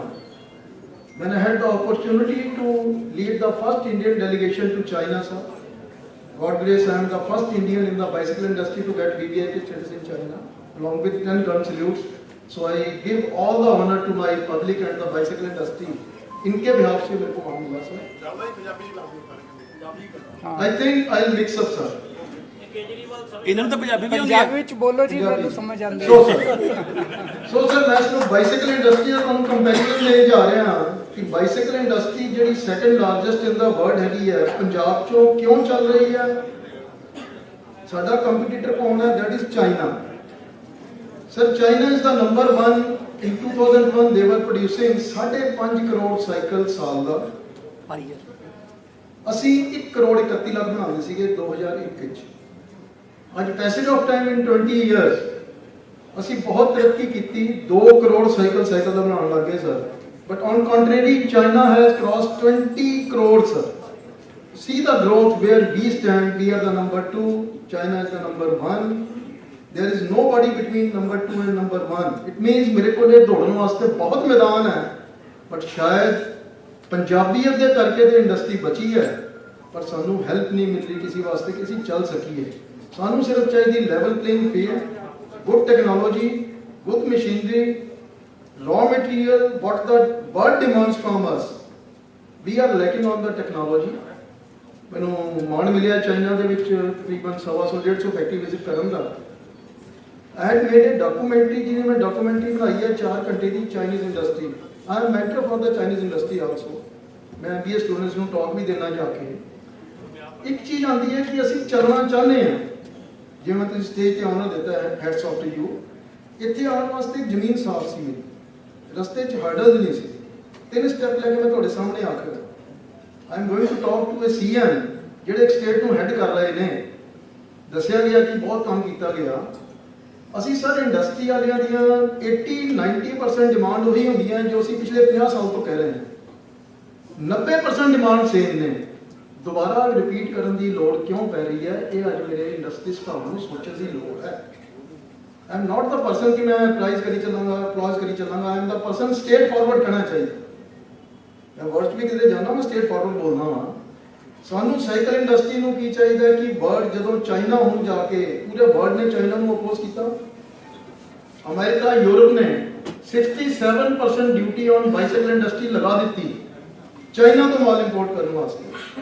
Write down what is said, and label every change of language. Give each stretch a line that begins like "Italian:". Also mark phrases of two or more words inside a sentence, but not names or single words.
English: When I had the opportunity to lead the first Indian delegation to China, sir. God grace, I am the first Indian in the bicycle industry to get VVIP status in China, along with 10 gun salutes. So I give all the honor to my public and the bicycle industry.
Hindi: इनके behalf से मेरे को मान मिला, sir.
English: I think I'll mix up, sir.
Punjabi: ਇਹਨਾਂ ਨੂੰ ਤਾਂ ਪੰਜਾਬੀ ਵੀ ਆਉਂਦੀ ਹੈ। पंजाबी ਵਿੱਚ ਬੋਲੋ ਜੀ, ਮੈਨੂੰ ਸਮਝ ਆਉਂਦੀ ਹੈ।
English: So sir,
Punjabi: ਮੈਂ ਸਿਰਫ
English: bicycle industry
Punjabi: ਦਾ ਤੁਹਾਨੂੰ ਕੰਪੈਰੀਜ਼ਨ ਲੈ ਜਾ ਰਿਹਾ ਹਾਂ ਕਿ
English: bicycle industry
Punjabi: ਜਿਹੜੀ
English: second largest in the world
Punjabi: ਹੈਗੀ ਹੈ, ਪੰਜਾਬ ਚੋਂ ਕਿਉਂ ਚੱਲ ਰਹੀ ਹੈ? ਸਾਡਾ ਕੰਪੀਟੀਟਰ ਕੌਣ ਹੈ?
English: That is China. Sir, China is the number 1 in 2001 they were producing 5.5
Punjabi: ਕਰੋੜ ਸਾਈਕਲ ਸਾਲ ਦਾ। ਅਸੀਂ 1 ਕਰੋੜ 31 ਲੱਖ ਬਣਾਉਂਦੇ ਸੀਗੇ 2001 ਵਿੱਚ। ਅੱਜ
English: passage of time in 20 years
Punjabi: ਅਸੀਂ ਬਹੁਤ ਤਰੱਕੀ ਕੀਤੀ, 2 ਕਰੋੜ ਸਾਈਕਲ ਦਾ ਬਣਾਉਣ ਲੱਗ ਗਏ, ਸਰ।
English: But on contrary China has crossed 20 ਕਰੋੜ, sir। See the growth where we stand. We are the number 2. China is the number 1. There is nobody between number 2 and number 1. It means
Hindi: मेरे को ये दौड़ने वास्ते बहुत मैदान है,
Punjabi: but ਸ਼ਾਇਦ ਪੰਜਾਬੀਅਤ ਦੇ ਕਰਕੇ ਤਾਂ ਇੰਡਸਟਰੀ ਬਚੀ ਹੈ, ਪਰ ਸਾਨੂੰ ਹੈਲਪ ਨਹੀਂ ਮਿਲ ਰਹੀ ਕਿਸੇ ਵਾਸਤੇ ਕਿ ਅਸੀਂ ਚੱਲ ਸਕੀਏ। ਸਾਨੂੰ ਸਿਰਫ ਚਾਹੀਦਾ
English: level playing field, good technology, good machinery, raw material, what the world demands from us. We are lacking on the technology.
Punjabi: ਮੈਨੂੰ ਮਾਣ ਮਿਲਿਆ ਚਾਈਨਾ ਦੇ ਵਿੱਚ ਤਕਰੀਬਨ 150-150 ਫੈਕਟਰੀ ਵਿਜ਼ਿਟ ਕਰਨ ਦਾ।
English: I had made a documentary,
Punjabi: ਜਿਹਨੇ ਮੈਂ ਡਾਕੂਮੈਂਟਰੀ ਬਣਾਈ ਹੈ 4 ਘੰਟੇ ਦੀ
English: Chinese industry. I am mentor for the Chinese industry also.
Punjabi: ਮੈਂ BA ਸਟੂਡੈਂਟਸ ਨੂੰ ਟਾਕ ਵੀ ਦੇਣਾ ਜਾ ਕੇ। ਇੱਕ ਚੀਜ਼ ਆਉਂਦੀ ਹੈ ਕਿ ਅਸੀਂ ਚੱਲਣਾ ਚਾਹੁੰਦੇ ਹਾਂ, ਜਿਵੇਂ ਤੁਸੀਂ ਸਟੇਜ ਤੇ ਆਨਰ ਦਿੱਤਾ ਹੈ,
English: hats off to you.
Punjabi: ਇੱਥੇ ਆਉਣ ਵਾਸਤੇ ਜ਼ਮੀਨ ਸਾਫ਼ ਸੀ ਮੇਰੀ, ਰਸਤੇ 'ਚ ਹਰਡਲ ਨਹੀਂ ਸੀ। 3 ਸਟੈਪ ਲੈ ਕੇ ਮੈਂ ਤੁਹਾਡੇ ਸਾਹਮਣੇ ਆ ਖੜਾ।
English: I am going to talk to a CM
Punjabi: ਜਿਹੜੇ ਇੱਕ ਸਟੇਟ ਨੂੰ ਹੈਡ ਕਰ ਰਹੇ ਨੇ। ਦੱਸਿਆ ਗਿਆ ਕਿ ਬਹੁਤ ਕੰਮ ਕੀਤਾ ਗਿਆ। ਅਸੀਂ ਸਰ ਇੰਡਸਟਰੀ ਵਾਲਿਆਂ ਦੀਆਂ 80-90% ਡਿਮਾਂਡ ਉਹੀ ਹੁੰਦੀਆਂ ਜੋ ਅਸੀਂ ਪਿਛਲੇ 50 ਸਾਲ ਤੋਂ ਕਹਿ ਰਹੇ ਹਾਂ। 90%
English: demand same
Punjabi: ਨੇ। ਦੁਬਾਰਾ ਰਿਪੀਟ ਕਰਨ ਦੀ ਲੋੜ ਕਿਉਂ ਪੈ ਰਹੀ ਹੈ? ਇਹ ਅੱਜ ਮੇਰੇ ਇੰਡਸਟਰੀ ਭਰਾਵਾਂ ਨੂੰ ਸੋਚਣ ਦੀ ਲੋੜ ਹੈ।
English: I am not the person
Punjabi: ਕਿ ਮੈਂ ਪ੍ਰਾਈਜ਼ ਕਰੀ ਚੱਲਾਂਗਾ, ਅਪਲਾਜ਼ ਕਰੀ ਚੱਲਾਂਗਾ, अप्लॉज करी चलांगा।
English: I am the person straight forward
Punjabi: ਕਹਿਣਾ ਚਾਹੀਦਾ। ਮੈਂ ਵਰਡ ਭੀ ਕਿਤੇ ਜਾਣਾ ਮੈਂ
English: straight forward
Punjabi: ਬੋਲਣਾ ਵਾ। ਸਾਨੂੰ ਸਾਈਕਲ ਇੰਡਸਟਰੀ ਨੂੰ ਕੀ ਚਾਹੀਦਾ ਹੈ ਕਿ ਵਰਲਡ ਜਦੋਂ ਚਾਈਨਾ ਹੁਣ ਜਾ ਕੇ ਪੂਰੇ ਵਰਲਡ ਨੇ ਚਾਈਨਾ ਨੂੰ ਅਪੋਜ਼ ਕੀਤਾ। ਅਮਰੀਕਾ ਯੂਰਪ ਨੇ 67%
English: duty on bicycle industry
Punjabi: ਲਗਾ ਦਿੱਤੀ ਚਾਈਨਾ ਤੋਂ ਮਾਲ ਇੰਪੋਰਟ ਕਰਨ ਵਾਸਤੇ।